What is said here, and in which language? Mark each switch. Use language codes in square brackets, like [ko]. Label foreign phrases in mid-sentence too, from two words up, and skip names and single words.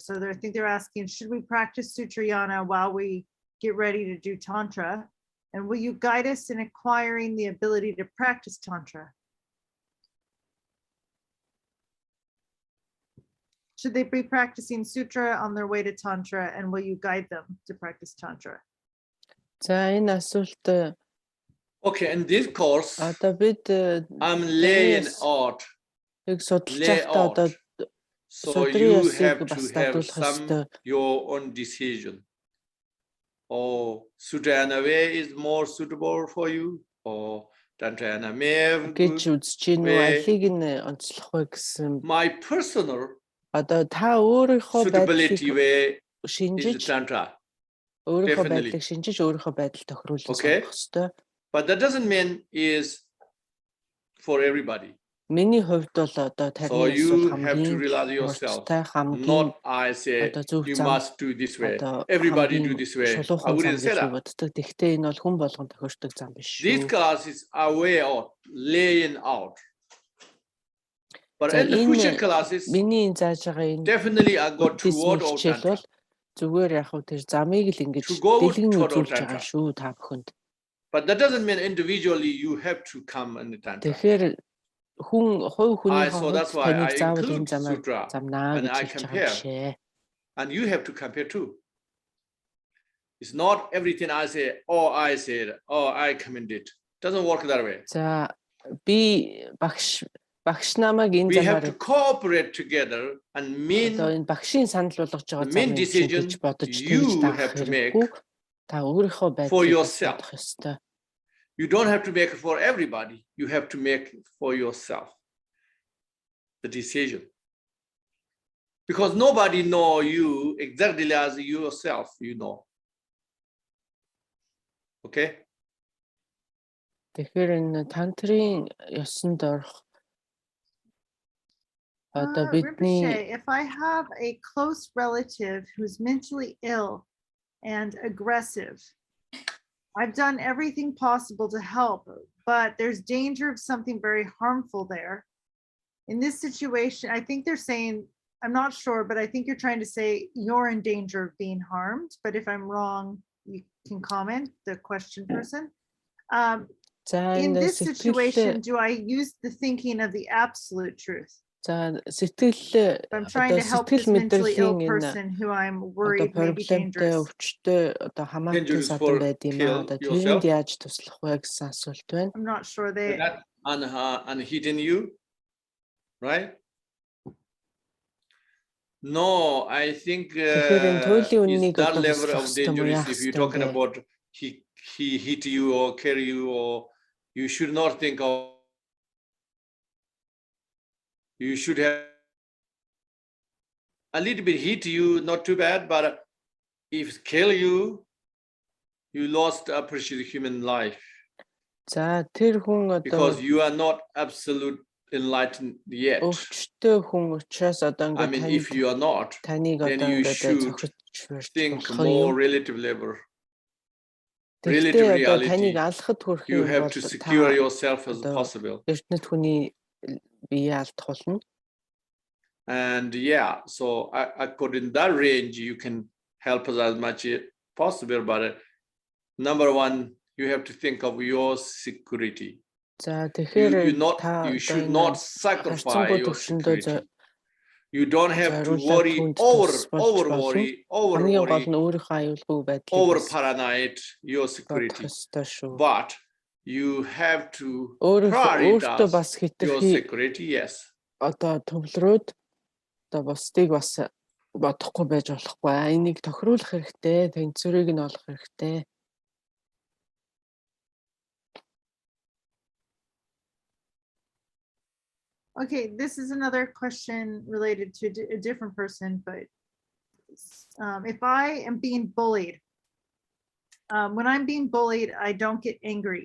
[en] So I think they're asking, should we practice Sutrayana while we get ready to do Tantra? And will you guide us in acquiring the ability to practice Tantra? Should they be practicing Sutra on their way to Tantra, and will you guide them to practice Tantra? [mn] За энэ асуулт [en] Okay, in this course, [mn] одоо бид [en] I'm laying out. [mn] судалж байхдаа одоо [en] So you have to have your own decision. Or Sutrayana way is more suitable for you, or Tantrayana way. [mn] гэж үзэж гинүү алиг нь онцлох вэ гэсэн. [en] My personal [mn] Одоо та өөрийнхөө [en] suitability way is [mn] шинжиж [en] Tantra. [mn] өөрийнхөө [en] Definitely. [mn] байдлыг шинжиж өөрийнхөө байдал тохируулж [en] Okay. [mn] сонгох ёстой. [en] But that doesn't mean is for everybody. [mn] Миний хувьд бол одоо [en] So [mn] тарны [en] you [mn] асуудал [en] have to [mn] хамгийн [en] realize yourself. [mn] урттай хамгийн [en] Not I say [mn] одоо зөв [en] you [mn] зам [en] must do this way. [mn] одоо [en] Everybody do this way. I [mn] шулуухан зам [en] wouldn't say [mn] гэж [en] that. [mn] боддог. Гэхдээ энэ бол хүн болгон тохиолдог зам биш [en] These [mn] шүү. [en] classes are way out, laying out. But [mn] За [en] in the [mn] энэ [en] future classes, [mn] миний зааж байгаа энэ [en] definitely I got two [mn] буддизмын [en] word of [mn] хичээл [en] Tantra. [mn] бол зүгээр яг хөө тэр замыг л ингэж [en] To go with [mn] дэлгэн [en] total [mn] үзүүлж байгаа [en] Tantra. [mn] шүү та бүхэнд. [en] But that doesn't mean individually you have to come in the Tantra. [mn] Тэгэхээр хүн хувь хүний [en] So that's why [mn] таныг [en] I [mn] заавал [en] include [mn] энэ замаар [en] Sutra [mn] замнаа [en] and [mn] гэж [en] I [mn] хэлж байгаа [en] compare. [mn] бишээ. [en] And you have to compare too. It's not everything I say, or I said, or I commended. Doesn't work that way. [mn] За би багш намайг энэ [en] We have to [mn] замаар [en] cooperate together and [mn] одоо энэ багшийн санал болгож байгаа [en] the main [mn] замыг [en] decision [mn] гэж бодож [en] you [mn] тэгж даах [en] have to [mn] хэрэггүй. Та өөрийнхөө [en] for [mn] байдлыг [en] yourself. [mn] бодох ёстой. [en] You don't have to make it for everybody. You have to make it for yourself the decision. Because nobody know you exactly as yourself, you know. Okay? [mn] Тэгэхээр энэ тантрын ёсонд орох одоо бидний [en] Rinpoche, if I have a close relative who's mentally ill and aggressive, I've done everything possible to help, but there's danger of something very harmful there. In this situation, I think they're saying, I'm not sure, but I think you're trying to say you're in danger of being harmed. But if I'm wrong, you can comment, the question person. In this situation, do I use the thinking of the absolute truth? [mn] за сэтгэл [en] I'm trying to help this mentally ill person who I'm worried may be dangerous. [mn] өвчтөй одоо хамаатай садан байд юм аа одоо тэрэнд яаж туслах вэ гэсэн асуулт байна. [en] I'm not sure they That unhidden you, right? No, I think it's that level of dangerous if you're talking about he hit you or carry you, or you should not think of. You should have a little bit hit you, not too bad, but if kill you, you lost a precious human life. [mn] За тэр хүн одоо [en] because you are not absolute enlightened yet. [mn] өвчтөй хүн учраас одоо [en] I mean, if you are not, [mn] таныг [en] then [mn] одоо [en] you [mn] ингээд [en] should [mn] цохиж [en] think more relative level. Relative [mn] Relative одоо таныг [en] reality. [mn] алхад хүрэх [en] You [mn] юм [en] have [mn] бол [en] to secure [mn] та [en] yourself as [mn] одоо [en] possible. [mn] эрдэнэт хүний бие алдах болно. [en] And yeah, so according to that range, you can help us as much as possible. But number one, you have to think of your security. [mn] За тэгэхээр [en] You should not sacrifice your security. You don't have to worry, over worry, over paranoid your security. But you have to prioritize your security, yes. [mn] Одоо төвлөрөөд одоо бусдыг бас бодохгүй байж болохгүй. Энийг тохируулах хэрэгтэй, тэнцвэрийг нь олох хэрэгтэй. [en] Okay, this is another question related to a different person, but if I am being bullied, when I'm being bullied, I don't get angry.